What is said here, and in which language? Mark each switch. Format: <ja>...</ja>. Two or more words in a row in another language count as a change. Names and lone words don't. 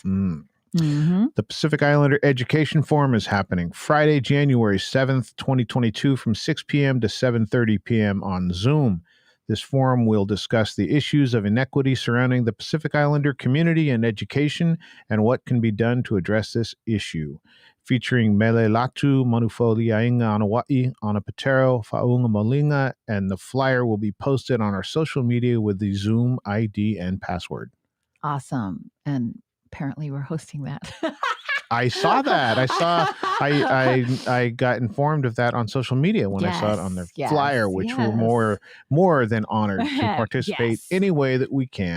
<en>The Pacific Islander Education Forum is happening Friday, January 7th, 2022 from 6 p.m. to 7:30 p.m. on Zoom. This forum will discuss the issues of inequity surrounding the Pacific Islander community and education and what can be done to address this issue. Featuring Mele Latu, Manufoli Ainga Anawa'i, Ana Patero, Fa'unga Molinga, and the flyer will be posted on our social media with the Zoom ID and password. Awesome. And apparently we're hosting that. I saw that. I got informed of that on social media when I saw it on their flyer, which we're more than honored to participate any way that we can.</en>